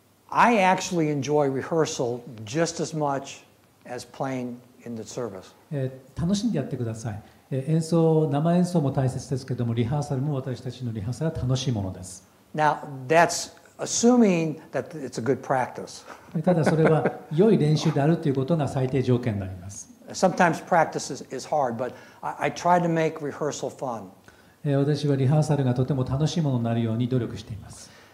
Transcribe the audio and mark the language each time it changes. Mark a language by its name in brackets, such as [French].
[English] I actually enjoy rehearsal just as much as playing in the service. [Japanese] 楽しんでやってください。生演奏も大切ですけども、リハーサルも私たちのリハーサルは楽しいものです。 [English] Now, that's assuming that it's a good practice. [Japanese] ただそれは良い練習であるということが最低条件になります。 [English] Sometimes practice is hard, but I try to make rehearsal fun. [Japanese] 私はリハーサルがとても楽しいものになるように努力しています。